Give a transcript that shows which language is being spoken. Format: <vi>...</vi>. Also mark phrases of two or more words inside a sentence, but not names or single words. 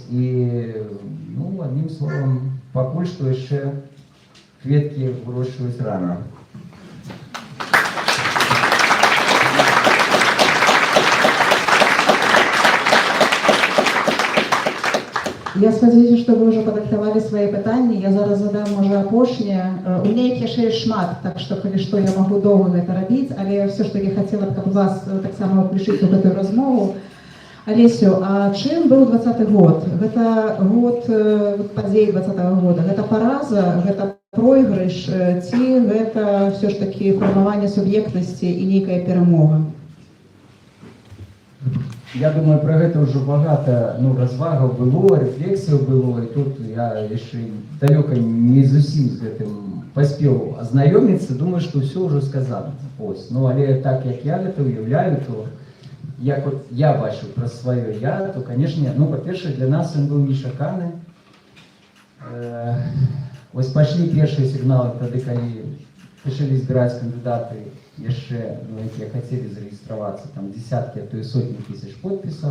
<uk>І, ну, одним словом, поки що ще кветки вирощують рано.</uk> <be>Я спадзяюся, што вы ўжо падрыхтавалі свае пытанні. Я зараз задам, можа, апошняе.</be> <ru>У меня</ru> <be>іх яшчэ шмат, так што, калі што, я магу доўга гэта рабіць, але</be> <uk>все ж таки</uk> <be>хацела б, каб вас таксама ўключыць у гэтую размову. Алесю, а чым быў 20-й год? Гэта год падзей 20-го года. Гэта параза, гэта пройгрыш, ці гэта</be> <uk>все ж таки</uk> <be>фармаванне суб'ектнасці і нейкая перамога? Я думаю, про гэта ўжо багата, ну, развагаў было, рэфлексіяў было, і тут я яшчэ далёка не зусім з гэтым паспеў азнаёміцца, думаю, што ўсё ўжо сказано. Ось. Ну, але так, як я гэта уяўляю, то як от я бачу пра сваё я, то, канешне, ну, па-першае, для нас ён быў нечаканы. Ось пайшлі першыя сігналы тады, калі пачалі збіраць кандыдаты яшчэ, ну, якія хацелі зарэгістравацца, там десяткі, а то і сотні тысяч подпісаў.</be>